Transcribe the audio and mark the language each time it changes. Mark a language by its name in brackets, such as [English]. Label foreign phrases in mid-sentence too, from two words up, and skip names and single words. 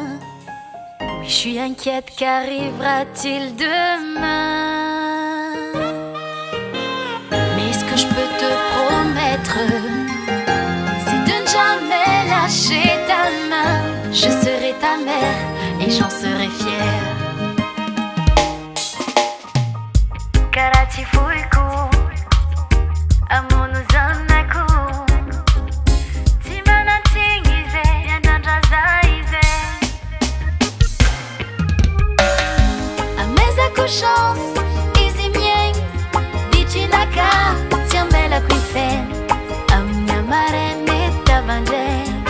[French] Oui, je suis inquiète, qu'arrivera-t-il demain? Mais ce que je peux te promettre, c'est de ne jamais lâcher ta main. Je serai ta mère et j'en serai fière. [Malagasy] Karaha tsy foiko amono zanako, tsy manantsiny izy miandrandra za izy. Amezako chance izy miaigny, ditrinaka tsy ambelako ifeny, amin'ny amaray tavandray.